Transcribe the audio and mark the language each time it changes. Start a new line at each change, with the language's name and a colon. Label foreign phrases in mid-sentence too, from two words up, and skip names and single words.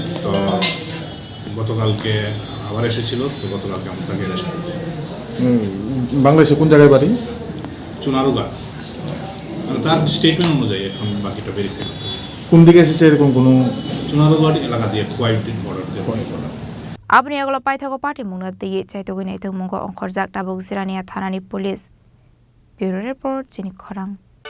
Bangla: তো গতকালকে আবার এসেছিল, তো গতকালকে আমরা তাকে অ্যারেস্ট করেছি। বাংলাদেশে কোন জায়গায় বাড়ি? চুনারুঘাট। তার স্টেটমেন্ট অনুযায়ী এখন বাকিটা ভেরিফাই করতে হবে। কোন দিকে এসেছে এরকম কোনো? চুনারুঘাট এলাকা দিয়ে কোয়াইট বর্ডার দিয়ে।
Kok Borok: Abni Agolo Paithago Party Munati Chaitawinato Mungo on Khorzak Tabuk Jirania Thanani
English: police Bureau Report
Kok Borok: Chini Khorang